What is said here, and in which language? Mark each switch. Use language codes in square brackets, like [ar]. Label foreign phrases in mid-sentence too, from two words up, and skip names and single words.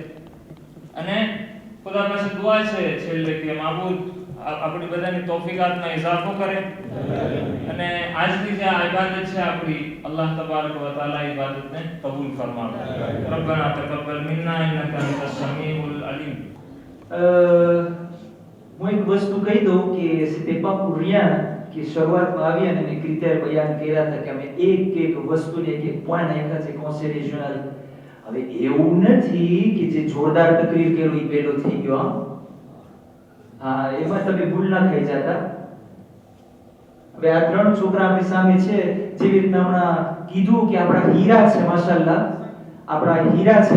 [gu] અને ખુદા પાસે દુઆ છે છેલ્લે કે માબૂદ આપણી બધાની તૌફીકાતમાં ઇજાફો કરે અને આજની જે આ ઇબાદત છે આપણી [ar] الله تبارك وتعالى [gu] ઇબાદતને કબૂલ ફરમાવે. [ar] ربنا تقبل منا إنك أنت السميع العليم. [gu] હું એક વસ્તુ કહી દઉં કે [fr] c'était pas pour rien [gu] કે શરૂઆતમાં આવી અને મેં ક્રિટેરિયા બયાન કર્યા હતા કે અમે એક વસ્તુને એક પોઈન્ટ નાખ્યા છે [fr] conseil régional. [gu] હવે એવું નથી કે જે જોરદાર તકરીર કર્યું એ પહેલો થઈ ગયો. હા, એમાં તમે ભૂલ ના ખાઈ જતા. હવે આ 3 છોકરા આપણી સામે છે, જેવી રીતના હમણાં કીધું કે આપણા હીરા છે, માશાઅલ્લાહ આપણા હીરા છે.